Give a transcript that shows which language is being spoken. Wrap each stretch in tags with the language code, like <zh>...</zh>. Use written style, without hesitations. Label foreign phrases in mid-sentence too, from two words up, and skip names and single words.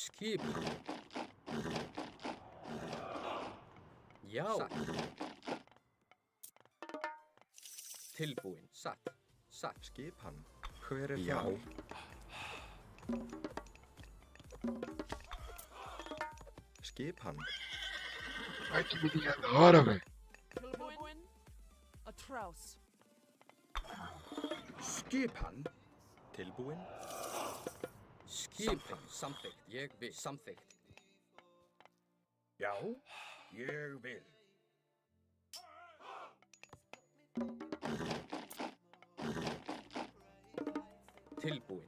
<is>Já. Tilbúin. Satt. Skipan. Hver þar? Skipan.</is> <pt>Vai que menina da hora, velho.</pt> <is>Tilbúin. A trouse. Skipan. Tilbúin. Samþykkt. Ég vil. Samþykkt. Já. Ég vil. Tilbúin.</is>